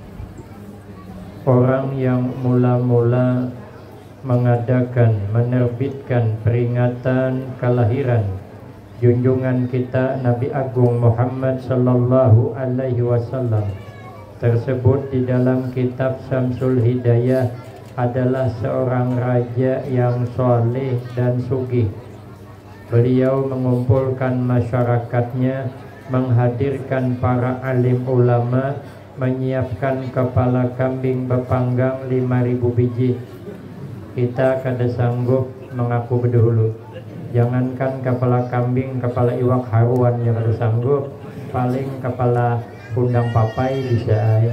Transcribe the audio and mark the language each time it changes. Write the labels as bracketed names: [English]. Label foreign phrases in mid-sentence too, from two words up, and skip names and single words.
[Indonesian] Orang yang mula-mula mengadakan, menerbitkan peringatan kelahiran junjungan kita Nabi Agung Muhammad [Arabic] sallallahu alaihi wasallam [Indonesian] tersebut di dalam kitab Syamsul Hidayah adalah seorang raja yang soleh dan sugih. Beliau mengumpulkan masyarakatnya, menghadirkan para alim ulama, menyiapkan kepala kambing berpanggang 5.000 biji. Kita kada sanggup mengaku berdahulu. Jangankan kepala kambing, kepala [Banjar] iwak haruan [Indonesian] yang kada sanggup, paling kepala [Banjar] undang papai [Indonesian] bisa ya.